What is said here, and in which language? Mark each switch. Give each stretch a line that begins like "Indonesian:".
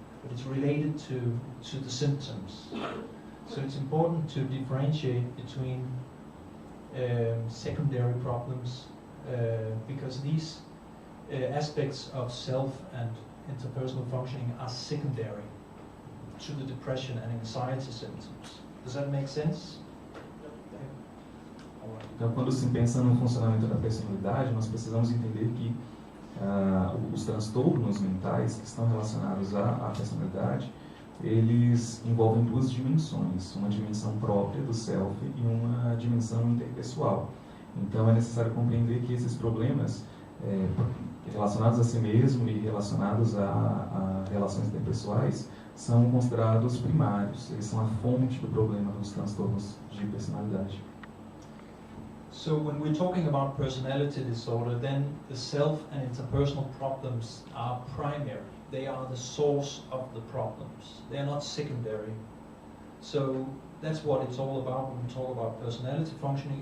English: But it's related to the symptoms. So it's important to differentiate between secondary problems, because these aspects of self and interpersonal functioning are secondary to the depression and anxiety symptoms. Does that make sense?
Portuguese: Então, quando se pensa no funcionamento da personalidade, nós precisamos entender que os transtornos mentais que estão relacionados à personalidade, eles envolvem duas dimensões, uma dimensão própria do self e uma dimensão interpessoal. Então, é necessário compreender que esses problemas relacionados a si mesmo e relacionados a relações interpessoais são considerados primários, eles são a fonte do problema dos transtornos de personalidade.
English: So when we're talking about personality disorder, then the self and interpersonal problems are primary. They are the source of the problems. They are not secondary. So that's what it's all about when we talk about personality functioning.